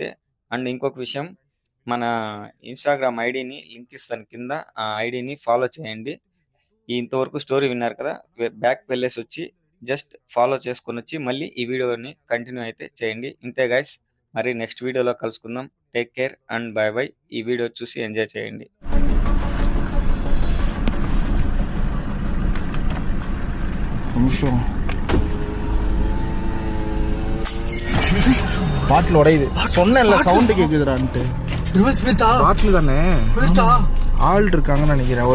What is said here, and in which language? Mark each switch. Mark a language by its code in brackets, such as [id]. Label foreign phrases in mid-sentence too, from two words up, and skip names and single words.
[te] అండ్ ఇంకొక విషయం మన ఇన్‌స్టాగ్రామ్ ఐడీని లింక్ ఇస్తాను కింద. ఆ ఐడీని ఫాలో చేయండి. ఇంతవరకు స్టోరీ విన్నారు కదా! బ్యాక్‌కి వెళ్ళేసొచ్చి [en] just follow [te] చేసుకొనొచ్చి మళ్ళీ ఈ వీడియోని కంటిన్యూ అయితే చేయండి. ఇంతే గైస్. మరి నెక్స్ట్ వీడియోలో కలుసుకుందాం. [en] take care and bye bye. [te] ఈ వీడియో చూసి ఎంజాయ్ చేయండి. [ta] நிமிஷம் பாட்டில் உடையுது. சொன்னேன்ல சவுண்டு கேக்குதுடான்ட்டு. பாட்டில் தானே ஆள் இருக்காங்கன்னு நினைக்கிறேன்.